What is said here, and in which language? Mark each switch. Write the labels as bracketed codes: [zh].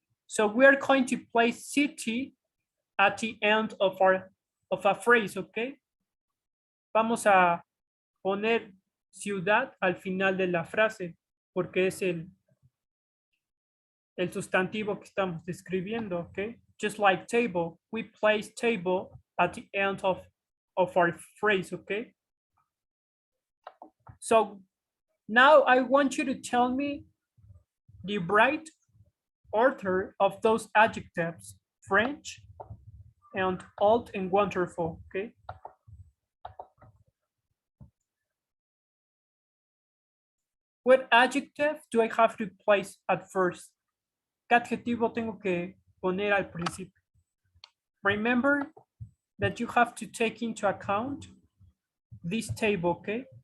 [en] So we are going to place city at the end of a phrase, okay? [es] Vamos a poner ciudad al final de la frase, porque es el sustantivo que estamos describiendo, okay? [en] Just like table, we place table at the end of our phrase, okay? So now I want you to tell me the right order of those adjectives, French and old and wonderful, okay? What adjective do I have to place at first? [es] ¿Qué adjetivo tengo que poner al principio? [en] Remember that you have to take into account this table, okay?